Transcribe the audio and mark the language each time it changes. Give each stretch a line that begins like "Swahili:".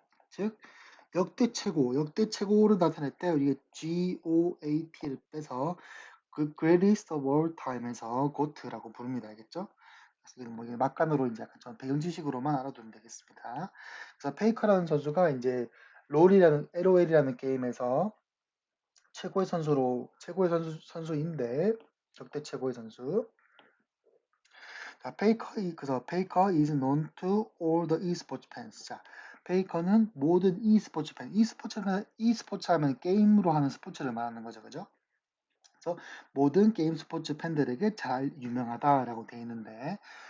Korean: 즉 역대 최고를 나타낼 때 우리가 GOAT를 빼서 그
English: greatest of all time
Korean: 에서 GOAT라고 부릅니다. 알겠죠? 그래서 뭐 막간으로 이제 약간 전 배경 지식으로만 알아두면 되겠습니다. 그래서 페이커라는 선수가 이제 LOL이라는 게임에서 최고의 선수인데 역대 최고의 선수.
English: 자, 그래서 페이커 is known to all the esports fans.
Korean: 자, 페이커는 모든 e스포츠 팬, e스포츠 하면 게임으로 하는 스포츠를 말하는 거죠, 그죠? 그래서 모든 게임 스포츠 팬들에게 잘 유명하다라고 되어 있는데,